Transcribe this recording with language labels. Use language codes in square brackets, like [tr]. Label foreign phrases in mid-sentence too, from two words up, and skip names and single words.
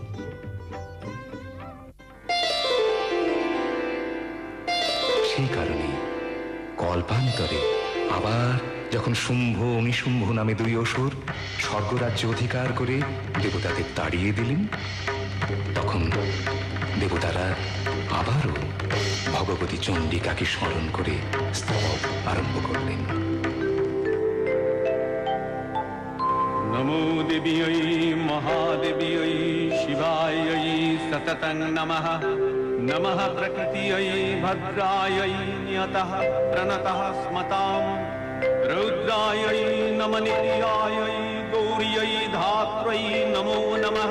[bn] সেই কারণে কল্পান্তরে আবার যখন শুম্ভ ও নিশুম্ভ নামে দুই অসুর স্বর্গরাজ্য অধিকার করে দেবতাদের তাড়িয়ে দিলেন, তখন দেবতারা আবারও ভগবতী চণ্ডিকাকে স্মরণ করে স্তব আরম্ভ করলেন। [sa] नमो देव्यै महादेव्यै शिवायै सततं नमः। नमः प्रकृत्यै भद्रायै नियतः प्रणतः स्मताम्। रुद्रायै नमः नित्यायै गौर्यै धात्र्यै नमो नमः।